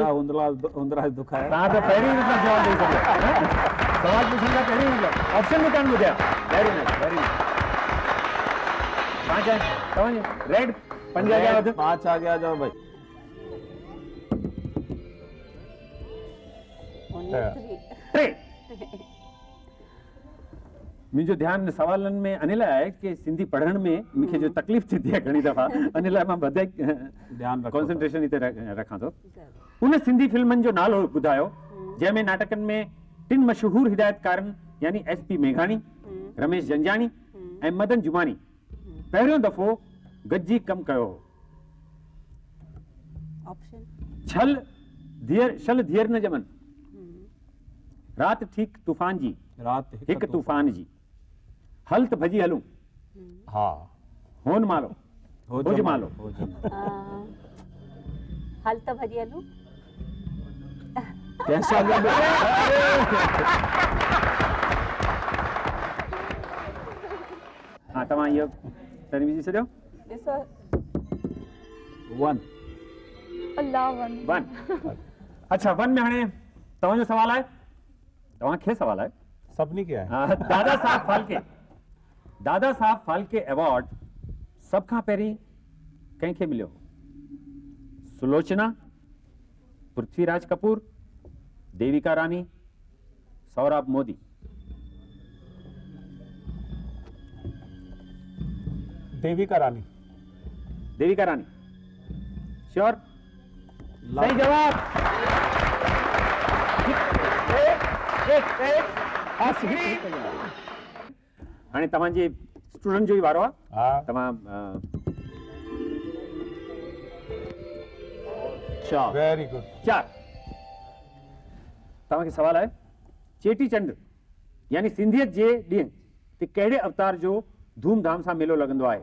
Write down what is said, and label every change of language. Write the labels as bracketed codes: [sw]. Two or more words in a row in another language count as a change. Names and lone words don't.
[sd] हुंदराज दुखायल। तव्हां त पहिरीं मतलब जवाब ॾेई सघो। सवाल पुछण खां पहिरीं मतलब ऑप्शन बि कान ॿुधिया। [en] very nice, very nice. [sd] पांच आहे तव्हांजो रेड, पंज अॻियां वधि। [hi] 5 आ गया जाओ भाई। [sd] 3 टे। मुंहिंजो ध्यानु सवालनि में अनिल आहे कि सिंधी पढ़ण में मूंखे जो तकलीफ़ थींदी आहे घणी दफ़ा अनिल मां वधीक ध्यानु रखो कॉन्सेंट्रेशन हिते रखां थो। उन सिंधी फिल्मनि जो नालो ॿुधायो जंहिंमें नाटकनि में 3 मशहूर हिदायतकारनि यानी SP मेघाणी, रमेश जंजानी ऐं मदन जुमानी पहिरियों दफ़ो गॾिजी कमु कयो हो। ऑप्शन छल धीअर न ॼमन, रात ठीक तूफ़ान जी, रात हिकु तूफ़ान जी, हल त भॼी हलूं, हाँ होन मालो, होज मालो, हल त भॼी हलूं। [hi] कैसा [sd] हाँ तव्हां इहो पहिरीं विझी छॾियो। ॾिसो 1 अल्लाह वन। 1 अच्छा 1 में हाणे तव्हांजो सवाल आहे, तव्हांखे सवाल आहे। सभिनी खे आहे। दादा साहब फाल्के अवार्ड सभ खां पहिरीं कंहिंखे मिलियो? सुलोचना, पृथ्वीराज कपूर, देविका रानी, सौरभ मोदी। देविका रानी। देविका रानी श्योर? सही जवाब। हाणे तव्हांजे स्टूडेंट जो ई वारो आहे। हाँ तव्हां 4 [en] very good. [sd] 4 तव्हांखे सवाल आहे चेटीचंड यानी सिंधियत जे ॾींहुं ते कहिड़े अवतार जो धूमधाम सां मेलो लॻंदो आहे?